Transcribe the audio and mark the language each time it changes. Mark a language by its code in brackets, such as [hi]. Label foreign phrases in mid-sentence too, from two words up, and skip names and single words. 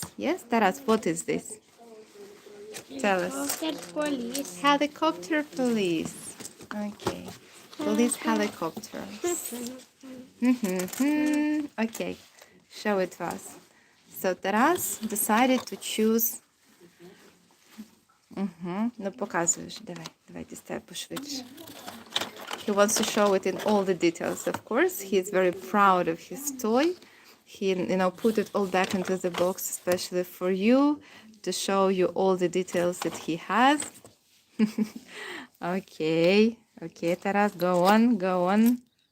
[en] Yes, Taras, what is this? Tell us. Helicopter police. Okay. Police helicopter. Okay. Show it to us. So Taras decided to choose. [uk] Ну, показуєш. Давай, дістай пошвидше. [en] He wants to show it in all the details, of course. He's very proud of his toy. He, put it all back into the box, especially for you, to show you all the details that he has. Okay, Taras, go on.